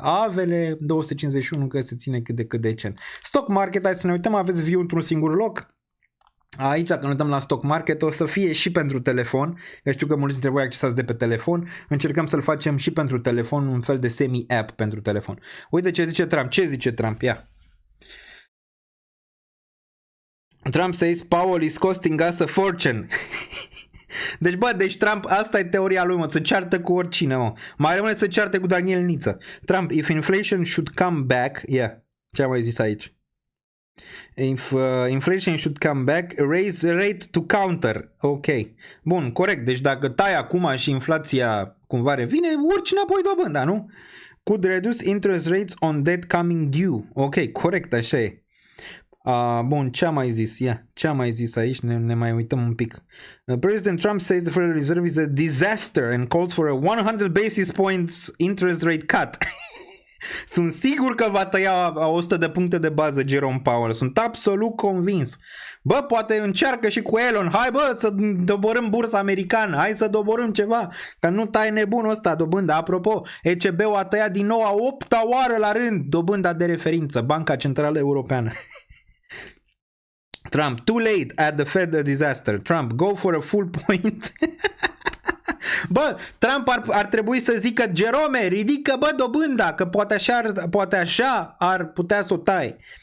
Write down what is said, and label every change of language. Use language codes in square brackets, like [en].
[ro] Avele 251 că se ține cât de cât decent. Stock market, hai să ne uităm, aveți view într-un singur loc. Aici, dacă ne uităm la stock market, o să fie și pentru telefon, că știu că mulți dintre voi accesați de pe telefon, încercăm să-l facem și pentru telefon, un fel de semi-app pentru telefon. Uite ce zice Trump, Ia. [en] Trump says Powell is costing us a fortune. [ro] Deci Trump, asta e teoria lui, se ceartă cu oricine, mă. Mai rămâne să cearte cu Daniel Niță. [en] Trump, if inflation should come back, [ro] ce am mai zis aici? [en] If inflation should come back, raise rate to counter. [ro] Ok. Bun, corect. Deci dacă tai acum și inflația cumva revine, urci înapoi dobânda, nu? [en] Could reduce interest rates on debt coming due. [ro] Ok, corect, așa e. Bun, ce am mai zis? Ce am mai zis aici? Ne mai uităm un pic. [en] President Trump says the Federal Reserve is a disaster and calls for a 100 basis points interest rate cut. [ro] Sunt sigur că va tăia 100 de puncte de bază Jerome Powell. Sunt absolut convins. Bă, poate încearcă și cu Elon. Hai bă, să doborâm bursa americană. Hai să doborâm ceva. Că nu tai nebunul ăsta dobânda. Apropo, ECB-ul a tăiat din nou a 8-a oară la rând dobânda de referință. Banca Centrală Europeană. [en] Trump, too late at the Fed, a disaster. Trump, go for a full point. [ro] Bă, Trump ar trebui să zică Jerome, ridică bă dobânda, că poate așa ar putea să o tai.